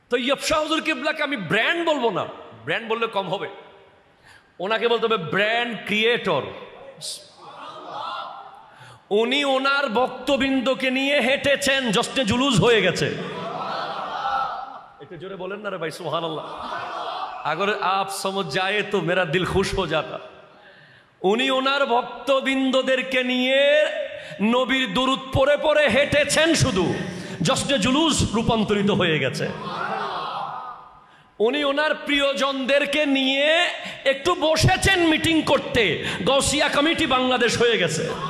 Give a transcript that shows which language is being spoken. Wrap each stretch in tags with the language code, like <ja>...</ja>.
<bn>তৈয়ব শাহ হুজুর কিবলাকে আমি ব্র্যান্ড বলবো না, ব্র্যান্ড বললে কম হবে, ওনাকে বলতে হবে ব্র্যান্ড ক্রিয়েটর। উনি ওনার ভক্তবৃন্দকে নিয়ে হেঁটেছেন, জশ্নে জুলুস হয়ে গেছে। একটু জোরে বলেন না রে ভাই সুবহানাল্লাহ।</bn> <hi>अगर आप समझ जाए तो मेरा दिल खुश हो जाता।</hi> <bn>উনি ওনার ভক্তবৃন্দদেরকে নিয়ে নবীর দুরূদ পড়ে পড়ে হেঁটেছেন, শুধু জশ্নে জুলুস রূপান্তরিত হয়ে গেছে। উনি ওনার প্রিয়জনদেরকে নিয়ে একটু বসেছেন মিটিং করতে, গাউসিয়া কমিটি বাংলাদেশ হয়ে গেছে।</bn>